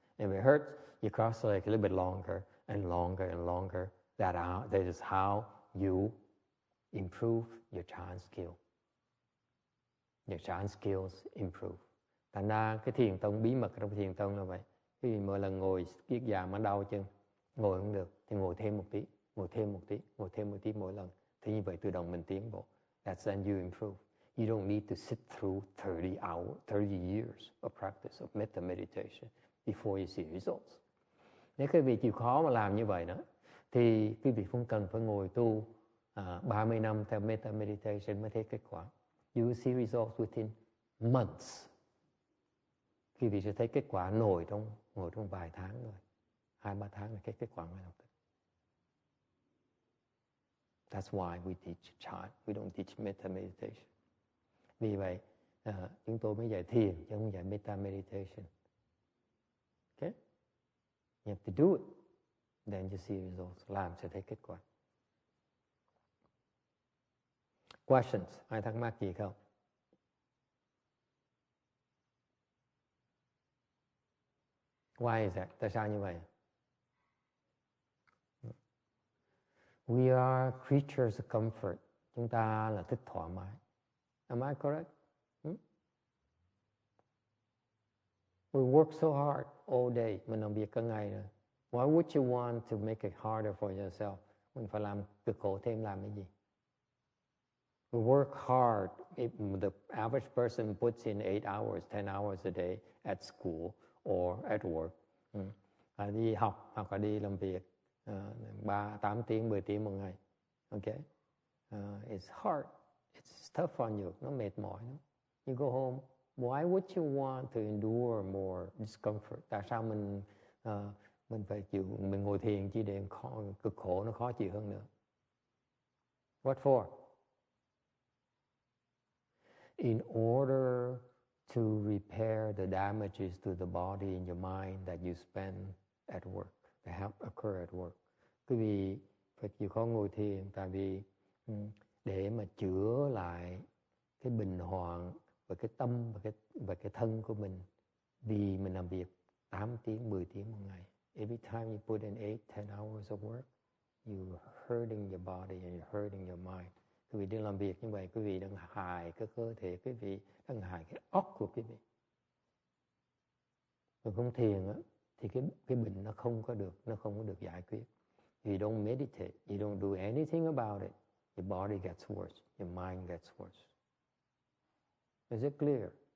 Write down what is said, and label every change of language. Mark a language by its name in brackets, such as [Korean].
[English] If it hurts, you cross the legs a little bit longer and longer and longer. That is how you improve your Chan skill. Your Chan skills improve. [Vietnamese] Thành ra cái thiền tông, bí mật trong thiền tông là vậy. Khi mỗi lần ngồi kiết già mà đau chân, ngồi không được thì ngồi thêm một tí, ngồi thêm một tí mỗi lần. Thì như vậy tự động mình tiến bộ. [English] That's when you improve. You don't need to sit through 30 years of practice of metta meditation before you see results. [Vietnamese] Nếu quý vị chịu khó mà làm như vậy đó, thì quý vị không cần phải ngồi tu 30 năm theo metta meditation mới thấy kết quả. [English] You will see results within months. [Vietnamese] Quý vị sẽ thấy kết quả ngồi trong vài tháng rồi. 2-3 tháng là cái kết quả ngay lập tức. [English] That's why we teach Chan. We don't teach metta meditation. [Vietnamese] Vì vậy, chúng tôi mới dạy thiền, chứ không dạy metta meditation. [English] Okay? You have to do it. Then you see results. [Vietnamese] Làm sẽ thấy kết quả. [English] Questions? [Vietnamese] Ai thắc mắc gì không? [English] Why is that? [Vietnamese] Tại sao như vậy? [English] We are creatures of comfort. [Vietnamese] Chúng ta là thích thoải mái. [English] Am I correct? We work so hard all day. [Vietnamese] Mình làm việc cả ngày rồi. [English] Why would you want to make it harder for yourself? [Vietnamese] Mình phải làm cực khổ thêm làm cái gì? [English] We work hard. If the average person puts in 8 hours, 10 hours a day at school or at work. [Vietnamese] Đi học hoặc là đi làm việc 8 tiếng, 10 tiếng một ngày. [English] Okay? It's hard. It's tough on you. [Vietnamese] Nó mệt mỏi lắm. [English] You go home. Why would you want to endure more discomfort? [Vietnamese] Tại sao mình phải chịu, mình ngồi thiền chỉ để cực khổ nó khó chịu hơn nữa? [English] What for? In order to repair the damages to the body and your mind that you spend at work, that occur at work. [Vietnamese] Quý vị phải chịu khó ngồi thiền tại vì để mà chữa lại cái bình hoạn và cái tâm và cái thân của mình, vì mình làm việc 8 tiếng, 10 tiếng một ngày. [English] Every time you put in 8-10 hours of work, you're hurting your body and you're hurting your mind. [Vietnamese] Quý vị đi làm việc như vậy, quý vị đang hại cái cơ thể, quý vị đang hại cái óc của quý vị. Còn không thiền á, thì cái bệnh nó không có được giải quyết. [English] You don't meditate, you don't do anything about it, your body gets worse, your mind gets worse. Is it clear?